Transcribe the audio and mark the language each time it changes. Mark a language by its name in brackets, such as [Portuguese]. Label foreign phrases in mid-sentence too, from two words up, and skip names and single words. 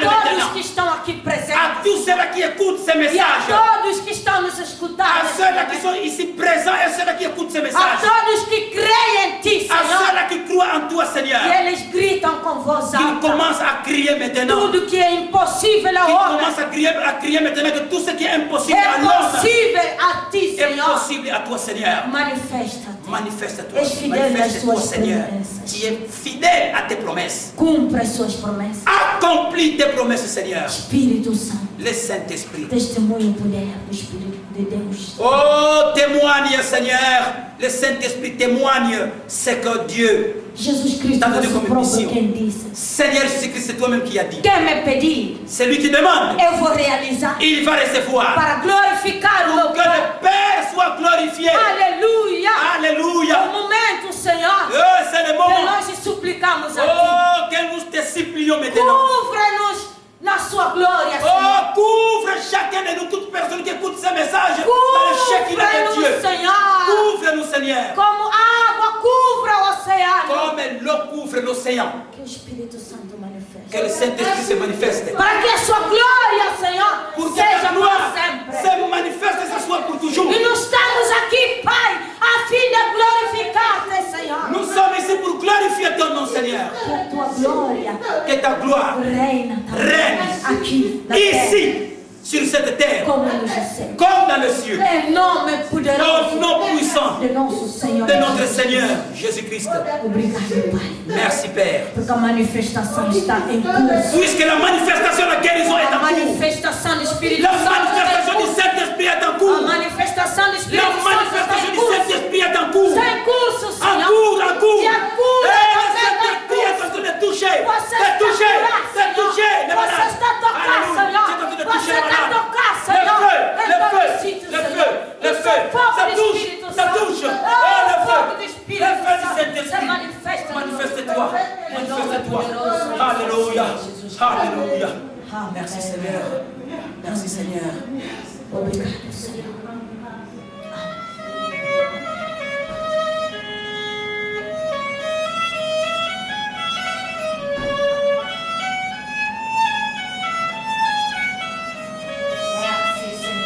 [Portuguese] Todos [French] maintenant. [Portuguese] que estão aqui presentes [French] À tous ceux-là qui écoutent ces [Portuguese] e a [French] messages, [Portuguese] todos que estão nos [French] à [Portuguese] escutando, [French] ceux-là qui sont ici présents et ceux-là qui écoutent ces [Portuguese] a [French] messages, [Portuguese] todos que creem em ti, [French] à [Portuguese] Senhor, [French] ceux-là qui croient en toi, Seigneur, [Portuguese] e eles gritam com voz [French] qu'ils [Portuguese] alta. [French] commencent à crier maintenant. [Portuguese] Tudo que é impossível [French] Qu'ils [Portuguese] ao homem [French] commencent à crier maintenant que tout ce qui est impossible à [Portuguese] é [French] l'homme [Portuguese] possível a ti, [French] est [Portuguese] Senhor. [French] possible à toi, Seigneur. [Portuguese] Manifesta-te. [French] Manifeste-toi, [Portuguese] És fidèle às [French] manifeste-toi, [Portuguese] suas [French] Seigneur. [Portuguese] promessas. [French] Tu es fidèle à tes promesses. [Portuguese] Cumpre as suas promessas. [French] Accomplis tes promesses, Seigneur. [Portuguese] Espírito Santo, [French] Le Saint-Esprit. [Portuguese] testemunho o poder do Espírito de Deus. [French] Oh, témoigne, Seigneur. Le Saint-Esprit témoigne ce que Dieu. [Portuguese] Jesus Cristo, Está dando vosso como próprio, missão. quem disse: [French] Seigneur Jésus-Christ, c'est toi-même qui as dit. [Portuguese] quem me pedir, [French] C'est lui qui demande. [Portuguese] eu vou realizar, [French] Il va recevoir. [Portuguese] para glorificar o meu [French] Que le [Portuguese] Pai. [French] Père soit glorifié. [Portuguese] Aleluia! [French] Alléluia. [Portuguese] É o momento, Senhor, [French] Oh, c'est le [Portuguese] de [French] moment [Portuguese] nós suplicamos suplicamos a Ti. [French] Oh, que nous te supplions maintenant. [Portuguese] Couvre-nos na Sua glória, Senhor. [French] Oh, couvre chacun de nous, toute personne qui écoute ce message par le chèque de Dieu. [Portuguese] Couvre-nos, Senhor. [French] Couvre-nous, Seigneur. [Portuguese] Como água couvre o oceano. [French] Comme l'eau couvre l'océan. [Portuguese] Que o Espírito Santo manifeste. [French] Que le Saint-Esprit se manifeste. [Portuguese] Para que a Sua glória, Senhor, [French] Pour que [Portuguese] seja [French] ta [Portuguese] para [French] gloire [Portuguese] sempre. [French] se manifeste et ce soit pour toujours. [Portuguese] E nós estamos aqui, Pai, a fim de glorificar-te, Senhor. [French] Nous sommes ici pour glorifier ton nom, Seigneur. [Portuguese] Que a Tua glória [French] Que ta gloire [Portuguese] reina [French] règne [Portuguese] aqui na terra, [French] ici, sur cette terre, [Portuguese] como nos céus. [French] comme dans le ciel. [Portuguese] Em nome poderoso [French] Au nom puissant [Portuguese] de nosso Senhor. [French] de notre Seigneur Jésus-Christ. [Portuguese] Obrigado, Pai. [French] Merci, Père. [Portuguese] Porque a manifestação está em curso. [French] Puisque la manifestation de la guérison est [Portuguese] A [French] en cours. [Portuguese] manifestação do Espírito [French] La [Portuguese] Santo está [French] manifestation [Portuguese] em [French] du [Portuguese] curso. [French] Saint-Esprit est en [Portuguese] A [French] cours. [Portuguese] manifestação do [French] La [Portuguese] Espírito Santo está [French] manifestation [Portuguese] em [French] du [Portuguese] curso. [French] Saint-Esprit est en cours. [Portuguese] Está em curso, [French] En [Portuguese] Senhor. [French] cours, en cours. [Portuguese] E a cura [French] Et le [Portuguese] também está em [French] Saint-Esprit est en [Portuguese] curso. [French] train de toucher. [Portuguese] Você [French] De [Portuguese] está [French] toucher. [Portuguese] curado, [French] De [Portuguese] Senhor. [French] toucher les [Portuguese] Você [French] malades. [Portuguese] está tocando, [French] Alléluia. [Portuguese] Senhor. [French] C'est en train de [Portuguese] Você [French] toucher les [Portuguese] está [French] malades. [Portuguese] tocando, [French] Le [Portuguese] Senhor. [French] feu, [Portuguese] Em [French] le [Portuguese] todo [French] feu, [Portuguese] sítio, [French] le [Portuguese] Senhor. [French] feu, le [Portuguese] O [French] feu. [Portuguese] seu fogo [French] Ça [Portuguese] do [French] touche, [Portuguese] Espírito [French] ça [Portuguese] Santo. [French] touche. Ah, Oh, le [Portuguese] o [French] feu. [Portuguese] fogo do Espírito [French] Le feu du [Portuguese] Santo. [French] Saint-Esprit. [Portuguese] Se manifesta. [French] Manifeste-toi. [Portuguese] Em nome [French] Manifeste-toi. [Portuguese] poderoso de [French] Alléluia. [Portuguese] Jesus. [French] Alléluia. [Portuguese] Amém. [French] Merci, Seigneur. Merci, Seigneur. [Portuguese] Obrigado, Senhor. Merci, Senhor.